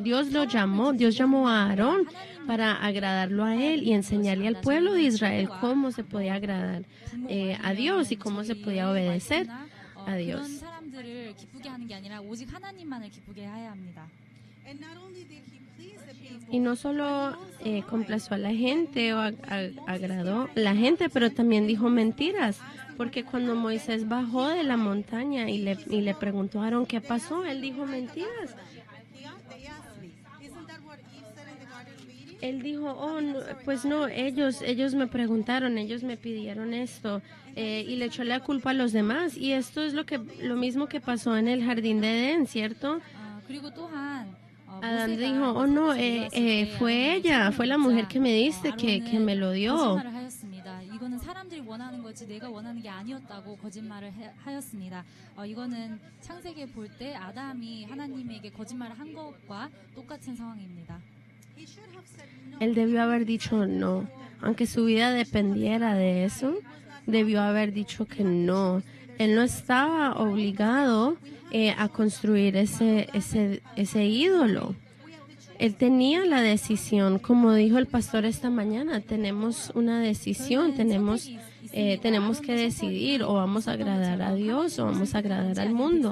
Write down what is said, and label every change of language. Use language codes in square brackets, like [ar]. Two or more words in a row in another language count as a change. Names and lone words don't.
[es] Dios llamó a Aarón para agradarlo a él y enseñarle al pueblo de Israel cómo se podía agradar a Dios y cómo se podía obedecer a Dios. Y no solo complació a la gente o agradó a la gente, pero también dijo mentiras. Porque cuando Moisés bajó de la montaña y le preguntó a Aarón qué pasó, él dijo mentiras. [en] They asked me, isn't that what Eve said in the Garden of Eden? [es] Él dijo, oh, no, pues no, ellos me preguntaron, ellos me pidieron esto, y le echó la culpa a los demás. Y esto es lo mismo que pasó en el jardín de Edén, ¿cierto? [ko] 그리고 또한 [es] Adán dijo, oh no, fue ella, fue la mujer que me diste, que me lo dio. [ko] 거짓말을 하였습니다. 이거는 사람들이 원하는 거지 내가 원하는 게 아니었다고 거짓말을 하였습니다. 이거는 창세기에 볼 때 아담이 하나님에게 거짓말을 한 것과 똑같은 상황입니다. [en] He should have said no. [es] Él debió haber dicho no, aunque su vida dependiera de eso, debió haber dicho que no. Él no estaba obligado a construir ese ídolo. Él tenía la decisión, como dijo el pastor esta mañana, tenemos una decisión, tenemos que decidir, o vamos a agradar a Dios o vamos a agradar al mundo.